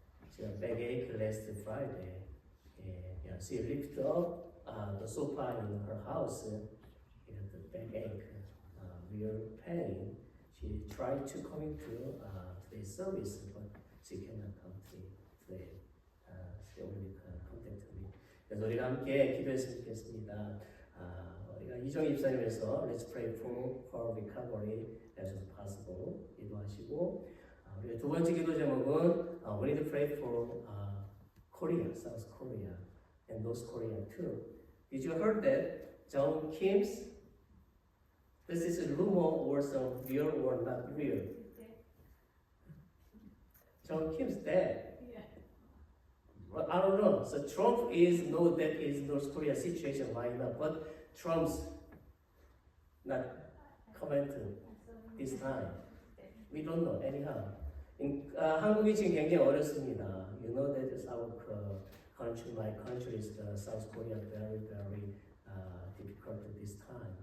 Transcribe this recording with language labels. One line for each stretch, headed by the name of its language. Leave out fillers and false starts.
English: She got backache last Friday. She lifted up the sofa in her house. She had the backache, real pain. She tried to come to today's service, but she cannot come today. She only contacted me.
Korean: 그래서 우리가 함께 기도했으면 좋겠습니다. 우리가 이정 입사님에서
English: Let's pray for recovery as soon as possible
Korean: 기도하시고 우리가 두 번째 기도 제목은
English: We need to pray for Korea, South Korea, and North Korea too. Did you heard that John Kim's this is a rumor or some real or not real? John Kim's dead. Well, I don't know. So Trump know that is North Korea situation right now, but Trump's not commenting this time. We don't know anyhow.
Korean: 한국이 지금 굉장히 어렵습니다.
English: You know that is our country, my country is South Korea, very difficult at this time.